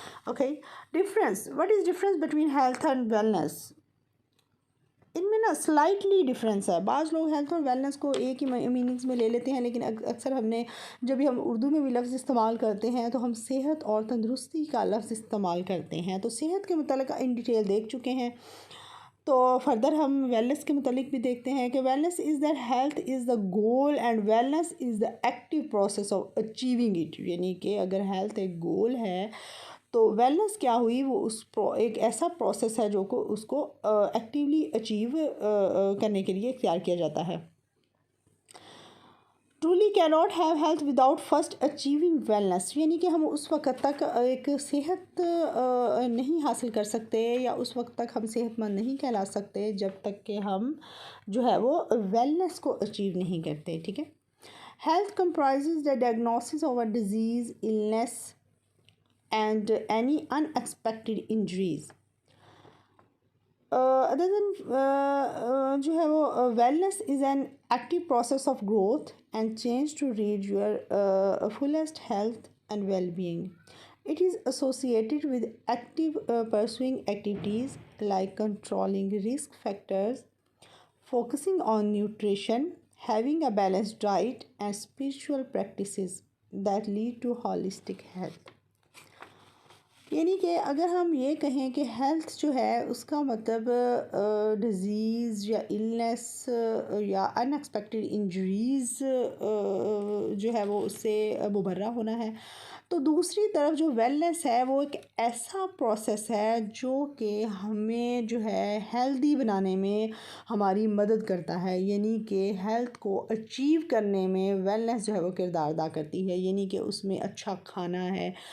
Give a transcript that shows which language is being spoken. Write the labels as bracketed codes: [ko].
[en] Okay, difference. What is difference between health and wellness? [ur] ان میں نا slightly difference ہے۔ بعض لوگ ہیلتھ اور ویلنس کو ایک ہی میننگز میں لے لیتے ہیں، لیکن اکثر جب بھی ہم اردو میں بھی لفظ استعمال کرتے ہیں تو ہم صحت اور تندرستی کا لفظ استعمال کرتے ہیں۔ تو صحت کے متعلق ان ڈیٹیل دیکھ چکے ہیں، تو فردر ہم ویلنس کے متعلق بھی دیکھتے ہیں کہ [en] wellness is that health is the goal and wellness is the active process of achieving it, [ur] یعنی کہ اگر ہیلتھ ایک گول ہے تو ویلنس کیا ہوئی، وہ ایک ایسا پروسیس ہے جو اس کو ایکٹیولی اچیو کرنے کے لیے اختیار کیا جاتا ہے۔ [en] truly cannot have health without first achieving wellness، [ur] یعنی کہ ہم اس وقت تک ایک صحت نہیں حاصل کر سکتے، یا اس وقت تک ہم صحت مند نہیں کہلا سکتے جب تک کہ ہم جو ہے وہ ویلنس کو اچیو نہیں کرتے، ٹھیک ہے؟ [en] Health comprises the diagnosis of a disease, illness and any unexpected injuries. Other than [ur] جو ہے وہ [en] wellness is an active process of growth and change to reach your fullest health and well-being. It is associated with active pursuing activities like controlling risk factors, focusing on nutrition, having a balanced diet, and spiritual practices that lead to holistic health. [ur] یعنی کہ اگر ہم یہ کہیں کہ health جو ہے اس کا مطلب ڈیزیز یا النس یا ان ایکسپیکٹڈ انجریز جو ہے وہ اس سے مبرہ ہونا ہے، تو دوسری طرف جو ویلنس ہے وہ ایک ایسا پروسیس ہے جو کہ ہمیں جو ہے ہیلدی بنانے میں ہماری مدد کرتا ہے، یعنی کہ ہیلتھ کو اچیو کرنے میں ویلنس جو ہے وہ کردار ادا کرتی ہے، یعنی کہ اس میں اچھا کھانا ہے،